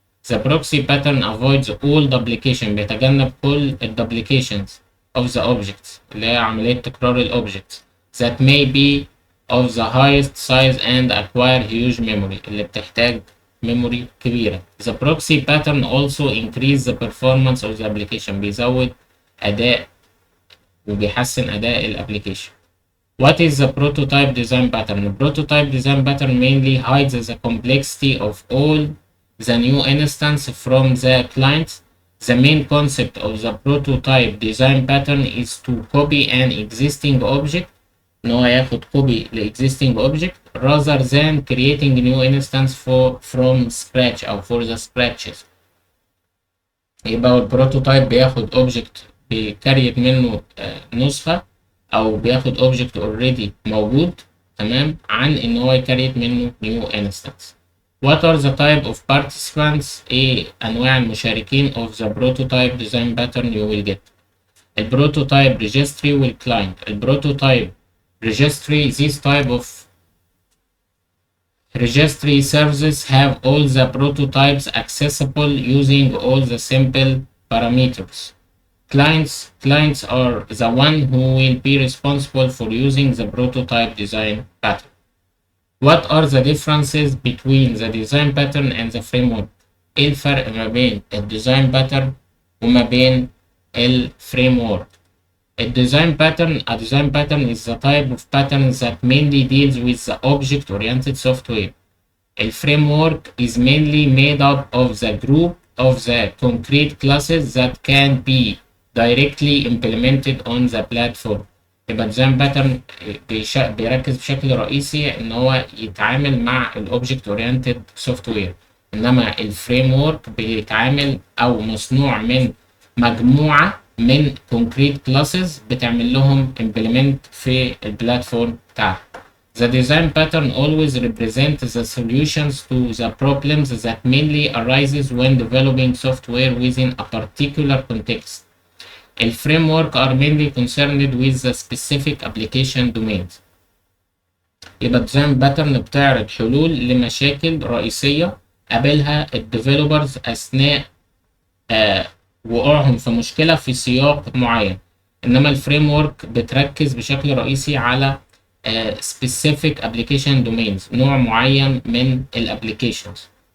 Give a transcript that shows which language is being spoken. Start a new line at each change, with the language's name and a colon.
English: The proxy pattern avoids all duplication.
Arabic: بيتجنب كل
English: duplications of the objects
Arabic: اللي هي عملية تكرار الأوبجكتس
English: that may be of the highest size and acquire huge memory
Arabic: اللي بتحتاج
English: memory
Arabic: كبيرة.
English: The proxy pattern also increase the performance of the application.
Arabic: بيزود أداء وبيحسن أداء الابليكيشن.
English: What is the prototype design pattern? The prototype design pattern mainly hides the complexity of all the new instance from the client. The main concept of the prototype design pattern is to copy an existing object.
Arabic: إن هو ياخد
English: copy ل existing object rather than creating new instance from scratch
Arabic: أو
English: for the scratches.
Arabic: يبقى البروتوتايب بياخد object بيكريت منه نسخة أو بياخد object already موجود تمام عن إن هو يكريت منه
English: new instance. What are the type of participants؟
Arabic: إيه أنواع المشاركين
English: of the prototype design pattern you will get؟ البروتوتايب registry والclient. البروتوتايب registry, this type of registry services have all the prototypes accessible using all the simple parameters. Clients are the one who will be responsible for using the prototype design pattern. What are the differences between the design pattern and the framework؟
Arabic: ايه الفرق ما بين الديزاين باترن وما بين الفريمورك؟
English: A design pattern is the type of pattern that mainly deals with the object-oriented software. A framework is mainly made up of the group of the concrete classes that can be directly implemented on the platform.
Arabic: يبقى
English: design pattern
Arabic: بيركز بشكل رئيسي ان هو يتعامل مع
English: object-oriented software.
Arabic: انما الفريمورك بيتعامل او مصنوع من مجموعة من
English: concrete classes
Arabic: بتعمل لهم implement في البلاتفورم بتاعها.
English: The design pattern always represents the solutions to the problems that mainly arises when developing software within a particular context. الفريمورك are mainly concerned with the specific application domains.
Arabic: يبقى الديزاين باترن بتعرض حلول لمشاكل رئيسية قابلها الديفلوبرز أثناء وقوعهم في مشكلة في سياق معين، إنما الفريم ورك بتركز بشكل رئيسي على
English: specific application domains،
Arabic: نوع معين من الابليكيشنز.